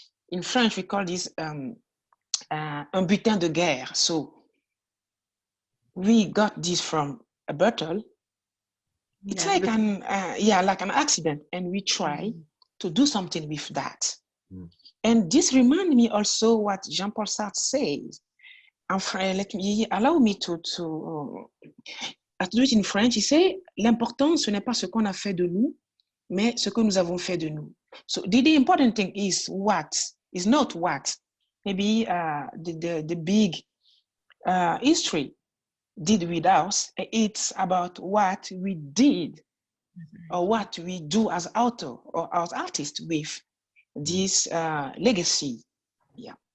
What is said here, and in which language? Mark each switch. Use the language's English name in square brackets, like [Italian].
[English] In French, we call this [French] un butin de guerre. [English] So we got this from a battle. It's like an accident, and we try to do something with that. And this reminds me also what Jean-Paul Sartre says. Allow me to do it in French. He say, [French] l'important, ce n'est pas ce qu'on a fait de nous, mais ce que nous avons fait de nous. [English] So the important thing is what, is not what. Maybe the big history did with us. It's about what we did or what we do as author or as artist with this legacy. Yeah.